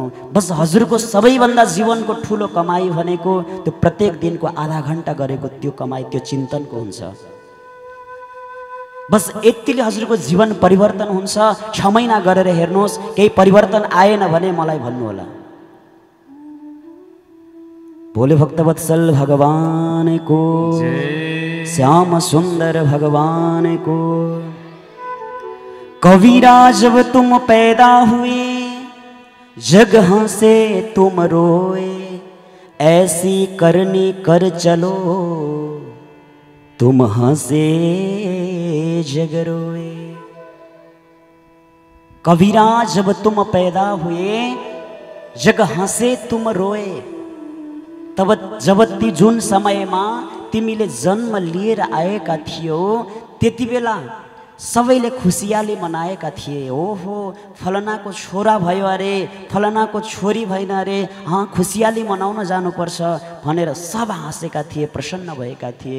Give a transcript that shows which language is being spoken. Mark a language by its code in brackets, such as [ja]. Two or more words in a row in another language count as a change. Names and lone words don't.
[ne] बस हजुरको सबैभन्दा जीवनको ठुलो कमाई भनेको त्यो प्रत्येक दिनको आधा घण्टा गरेको त्यो कमाई, त्यो चिन्तनको हुन्छ। बस यतिले हजुरको जीवन परिवर्तन हुन्छ। 6 महिना गरेर हेर्नुहोस्, केही परिवर्तन आएन भने मलाई भन्नुहोला। [hi] भोले भक्तवत्सल भगवान को, श्याम सुंदर भगवान को। कबीरा जब तुम पैदा हुए, जगह से तुम रोए, ऐसी करनी कर चलो, तुम हंसे जग रोए। कबीरा जब तुम पैदा हुए, जग हंसे तुम रोए। [ne] तब जब ती जुन समयमा तिमीले जन्म लिएर आएका थियौ, त्यति बेला सबैले खुसियाली मनाएका थिए। ओहो, फलनाको छोरा भयो अरे, फलनाको छोरी भएन अरे, खुसियाली मनाउन जानुपर्छ भनेर सब हाँसेका थिए, प्रसन्न भएका थिए।